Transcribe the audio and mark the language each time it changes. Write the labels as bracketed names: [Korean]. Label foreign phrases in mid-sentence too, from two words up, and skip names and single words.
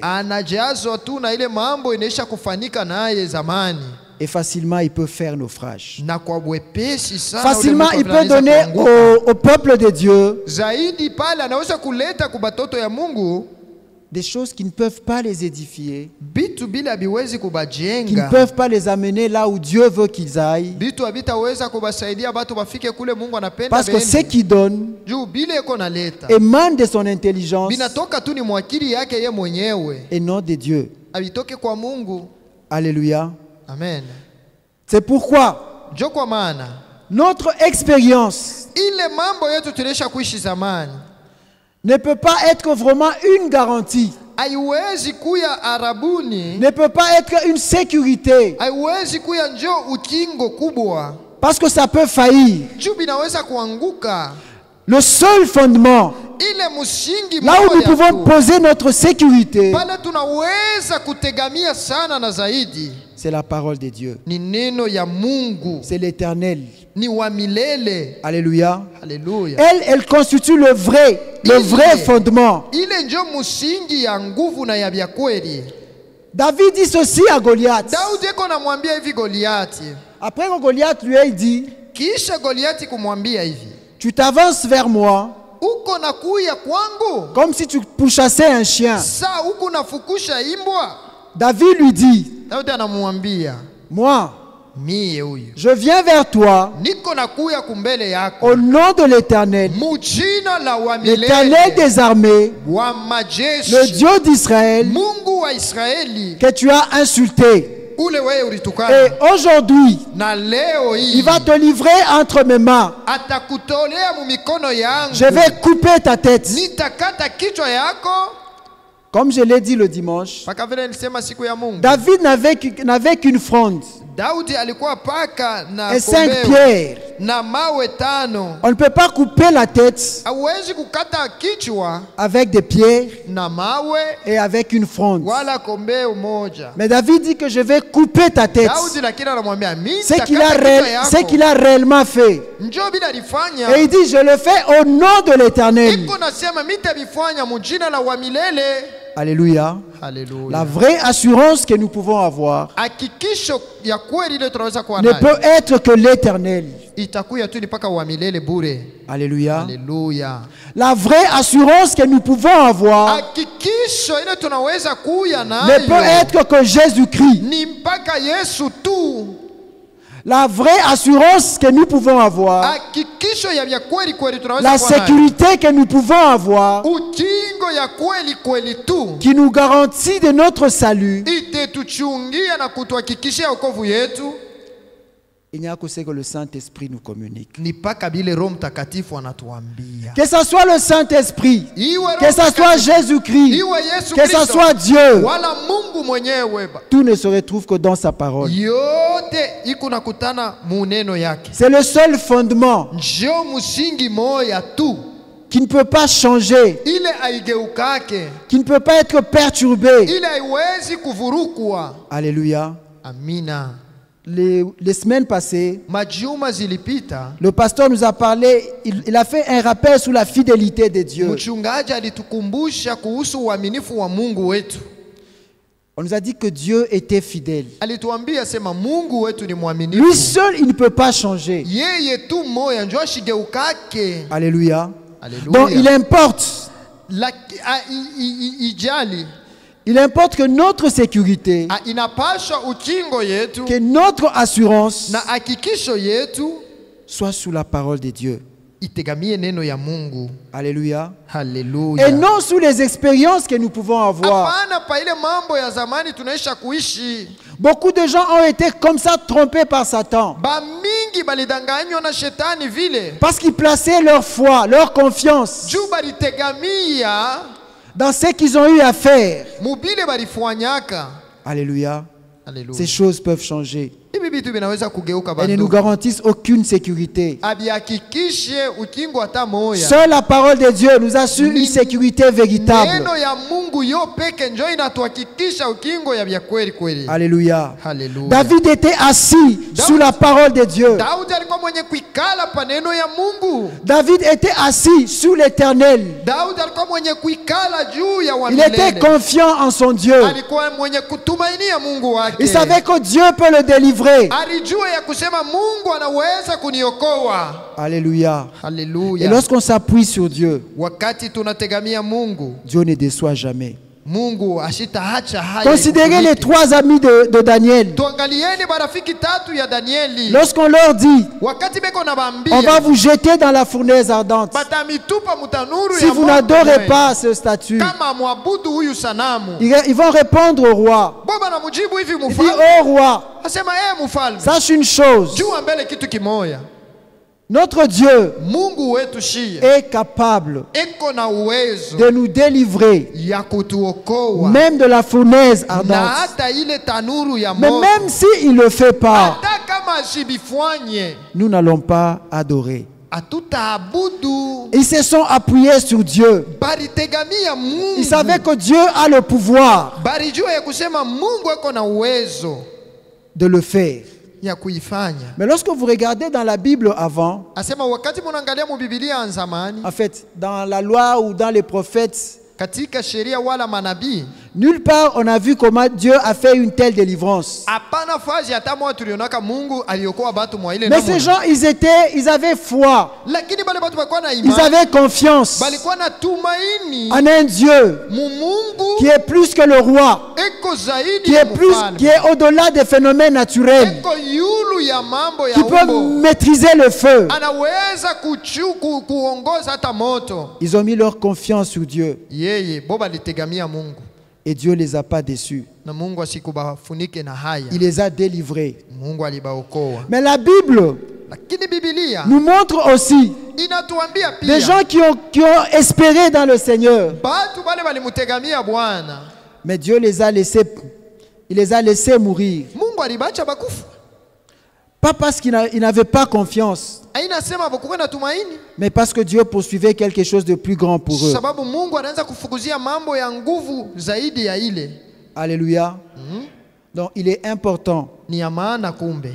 [Swahili] Anajazwa tu na ile mambo inaisha kufanika naye zamani. [French] Et facilement, il peut faire naufrage. [Swahili] Na kwa bwepesi sana [French] Facilement, il peut donner au peuple de Dieu [Swahili] zaidi pale anaweza kuleta kubatoto ya Mungu [French] des choses qui ne peuvent pas les édifier, [Swahili] bitu bila biwezi [French] qui ne [Swahili] kubajenga, [French] peuvent pas les amener là où Dieu veut qu'ils aillent. [Swahili] bitu habitaweza kubasaidia batu bafike kule Mungu anapenda. [French] Parce que ce qu'il donne [Swahili] juu bile eko naleta [French] émane de son intelligence [Swahili] binatoka tu ni mwakili yake ye mwenyewe, [French] et non de Dieu. [Swahili] abitoke kwa Mungu. [French] Alléluia. Amen. C'est pourquoi [Swahili] Jo kwa maana [French] notre expérience [Swahili] ile mambo yetu tulisha kuishi zamani [French] ne peut pas être vraiment une garantie, [Swahili] haiwezi kuya arabuni, [French] ne peut pas être une sécurité, [Swahili] haiwezi kuya njo ukingo kubwa, [French] parce que ça peut faillir. [Swahili] juu binaweza kuanguka. [French] Le seul fondement, [Swahili] Ile musingi [French] là où nous [Swahili] moja [French] pouvons [Swahili] tu, [French] poser notre sécurité, [Swahili] pale tunaweza kutegamia sana na zaidi, [French] c'est la parole de Dieu. [Swahili] ni neno ya Mungu, [French] C'est l'Éternel. [Swahili] ni wa milele. [French] Alléluia. [Swahili] Haleluya. [French] Elle constitue le vrai fondement. [Swahili] Ile njo musingi ya nguvu na ya vya kweli. [French] David dit ceci à Goliath. [Swahili] Daudi eko namwambia hivi Goliati, [French] Après que Goliath lui ait dit, [Swahili] kisha Goliati kumwambia hivi, [French] tu t'avances vers moi [Swahili] uko nakuya kwangu [French] comme si tu pourchassais un chien. [Swahili] saa uko nafukusha imbwa. [French] David lui dit, [Swahili] Daudi anamwambia, [French] moi, [Swahili] mie huyu [French] je viens vers toi [Swahili] niko nakuya kumbele yako [French] au nom de l'Éternel, [Swahili] mujina la wa [French] l'Éternel [Swahili] milele [French] des armées, [Swahili] wa majeshi, [French] le Dieu d'Israël, [Swahili] Mungu wa Israeli, [French] que tu as insulté. [Swahili] ule wewe [French] Et [Swahili] ulitukana, [French] aujourd'hui, [Swahili] na leo [French] il [Swahili] hii [French] va te livrer entre mes mains. [Swahili] atakutolea mumikono yangu, [French] Je vais couper ta tête. [Swahili] nitakata kichwa yako. [French] Comme je l'ai dit le dimanche, [Swahili] Paka vile nilisema siku ya Mungu, [French] David n'avait qu'une fronde [Swahili] Daudi alikuwa paka na [French] et 5 [Swahili] kombeo [French] pierres. [Swahili] na mawe 5. [French] On ne peut pas couper la tête [Swahili] Hauwezi kukata kichwa [French] avec des pierres [Swahili] na mawe [French] et avec une fronde. [Swahili] wala kombeo moja. [French] Mais David dit que je vais couper ta tête. [Swahili] Daudi lakini anamwambia mimi [French] Ce [Swahili] nitakata [French] qu'il a réellement fait. [Swahili] njoo bila lifanya. [French] Et il dit, je le fais au nom de l'Éternel. [Swahili] Iko nasema mimi nitabifanya mujina la wa milele. [French] Alléluia. [Swahili] Haleluya. [French] La vraie assurance que nous pouvons avoir [Swahili] Hakikisho ya kweli ile tunaweza kuwa [French] ne [Swahili] nayo [French] peut être que l'Éternel. [Swahili] itakuya tu ni paka wa milele bure. [French] Alléluia. [Swahili] Haleluya. [French] La vraie assurance que nous pouvons avoir [Swahili] Hakikisho ile tunaweza kuya [French] ne peut [Swahili] nayo [French] être que Jésus-Christ. [Swahili] ni mpaka Yesu tu. [French] La vraie assurance que nous pouvons avoir, [Swahili] Hakikisho ya vya kweli kweli tunaweza [French] la [Swahili] kuwa nayo, [French] sécurité que nous pouvons avoir, [Swahili] ukingo ya kweli kweli tu [French] qui nous garantit de notre salut, [Swahili] itetuchungia na kutuhakikishia wokovu yetu, [French] il n'y a que ce que le Saint-Esprit nous communique. [Swahili] ni mpaka bile Roho Mtakatifu anatuambia. [French] Que ce soit le Saint-Esprit, [Swahili] Iwe Roho [French] que ce soit [Swahili] Mtakatifu, [French] Jésus-Christ, [Swahili] iwe Yesu [French] que ce [Swahili] Kristo, [French] soit Dieu, [Swahili] wala Mungu mwenyewe, [French] tout ne se retrouve que dans sa parole. [Swahili] yote iko nakutana muneno yake. [French] C'est le seul fondement [Swahili] Njo musingi moya tu [French] qui ne peut pas changer, [Swahili] ile aigeukake, [French] qui ne peut pas être perturbé. [Swahili] ile haiwezi kuvurukwa. [French] Alléluia. [Swahili] Amina. [French] Les semaines passées, [Swahili] Majuma zilipita, [French] le pasteur nous a parlé, il a fait un rappel sur la fidélité de Dieu. [Swahili] mchungaji alitukumbusha kuhusu uaminifu wa Mungu wetu. [French] On nous a dit que Dieu était fidèle. [Swahili] Alituambia sema Mungu wetu ni [French] Lui [Swahili] mwaminifu. [French] seul, il ne peut pas changer. [Swahili] Yeye tu moya njo ashigeukake. [French] Alléluia. Alléluia. Donc il importe, [Swahili] Ijali, [French] Il importe que notre sécurité, [Swahili] inapasha ukingo yetu [French] que notre assurance [Swahili] na hakikisho yetu [French] soit sous la parole de Dieu. [Swahili] itegamie neno ya Mungu. [French] Alléluia. [Swahili] Haleluya. [French] Et non sous les expériences que nous pouvons avoir. [Swahili] Hapana pa ile mambo ya zamani tunaisha kuishi. [French] Beaucoup de gens ont été comme ça trompés par Satan. [Swahili] Ba mingi balidanganywa na shetani vile. [French] Parce qu'ils plaçaient leur foi, leur confiance [Swahili] Juu balitegamia [French] dans ce qu'ils ont eu à faire. [Swahili] mubile balifanyaka. [French] Alléluia. [Swahili] Haleluya. [French] Ces choses peuvent changer. [Swahili] Hivi vitu vinaweza kugeuka [French] Elles ne nous [Swahili] bandu. [French] garantissent aucune sécurité. [Swahili] Abihakikishe ukingo hata moya. [French] Seule la parole de Dieu nous assure une sécurité véritable. [Swahili] Neno ya Mungu yo peke njo inatuhakikisha ukingo ya vya kweli kweli. [French] Alléluia. [Swahili] Haleluya. [French] David était assis sous la parole de Dieu. [Swahili] Daudi alikuwa mwenye kuikala pa neno ya Mungu. [French] David était assis sous l'Éternel. [Swahili] Daudi alikuwa mwenye kuikala juu ya [French] Il était [Swahili] wamilele. [French] confiant en son Dieu. [Swahili] Alikuwa mwenye kutumainia Mungu wake. [French] Il savait que Dieu peut le délivrer. [Swahili] Alijua ya kusema Mungu anaweza kuniokoa. [French] Alléluia. Et [Swahili] Haleluya. [French] lorsqu'on s'appuie sur Dieu, [Swahili] Wakati tunategamia Mungu, [French] Dieu ne déçoit jamais. [Swahili] Mungu ashitaacha haya. [French] Considérez les trois amis de Daniel. [Swahili] Tuangalieni marafiki tatu ya Danieli. [French] Lorsqu'on leur dit, [Swahili] Wakati beko na [French] on va [Swahili] bambia [French] vous jeter dans la fournaise ardente, [Swahili] batamitupa mutanuru [French] si [Swahili] ya [French] vous [Swahili] moto [French] n'adorez [Swahili] mwe. [French] pas ce statut, [Swahili] Kama mwabudu huyu sanamu. [French] ils vont répondre au roi. [Swahili] Boba na mujibu hivi [French] Il dit, [Swahili] mfalme. [French] oh roi, [Swahili] Asema mfalme. [French] sache une chose, [Swahili] Jua mbele kitu kimoya. [French] notre Dieu [Swahili] Mungu wetu shia [French] est capable [Swahili] eko na uwezo [French] de nous délivrer [Swahili] ya kutuokoa [French] même de la fournaise [Swahili] na [French] ardente. [Swahili] hata ile tanuru ya [French] Mais [Swahili] moto. [French] même s'il ne le fait pas, [Swahili] Hata kama ashibifanye [French] nous n'allons pas adorer. [Swahili] hatutaabudu. [French] Ils se sont appuyés sur Dieu. [Swahili] Baritegamia Mungu. [French] Ils savaient que Dieu a le pouvoir [Swahili] Barijua ya kusema Mungu eko na uwezo [French] de le faire. [Swahili] ya kuifanya. [French] Mais lorsque vous regardez dans la Bible avant, [Swahili] Asema wakati munaangalia mu Biblia ya zamani, [French] en fait, dans la loi ou dans les prophètes, [Swahili] katika sheria wala manabii, [French] nulle part on a vu comment Dieu a fait une telle délivrance. [Swahili] hapana fazi hata moja tulionaka Mungu aliokoa batu mwa ile [French] Mais ces gens, ils avaient foi, [Swahili] lakini bale batu walikuwa na [French] ils [Swahili] imani, [French] avaient confiance [Swahili] balikuwa na tumaini [French] en un Dieu [Swahili] Mungu [French] qui est plus que le roi, [Swahili] eko zaidi [French] qui [Swahili] ya [French] est plus, [Swahili] mfalme, [French] qui est au-delà des phénomènes naturels, [Swahili] eko yulu ya mambo ya [French] qui peut [Swahili] umbo, [French] maîtriser le feu. [Swahili] anaweza kuongoza hata moto. [French] Ils ont mis leur confiance sur Dieu [Swahili] Yeye boba litegamia Mungu [French] et Dieu les a pas déçus. [Swahili] na Mungu asikubafunike na haya. [French] Il les a délivrés. [Swahili] Mungu alibaokoa. [French] Mais la Bible [Swahili] Lakini Biblia [French] nous montre aussi [Swahili] inatuambia [French] des [Swahili] pia [French] gens qui ont espéré dans le Seigneur. [Swahili] batu bale balimutegamia Bwana, [French] Mais Dieu les a laissés mourir. [Swahili] Mungu alibacha bakufa. [French] Pas parce qu'ils n'avaient pas confiance, [Swahili] Ainasema bakuwa na tumaini, [French] mais parce que Dieu poursuivait quelque chose de plus grand pour eux. [Swahili] sababu Mungu anaanza kufukuzia mambo ya nguvu zaidi ya ile. [French] Alléluia. Donc il est important [Swahili] Ni ya maana kumbe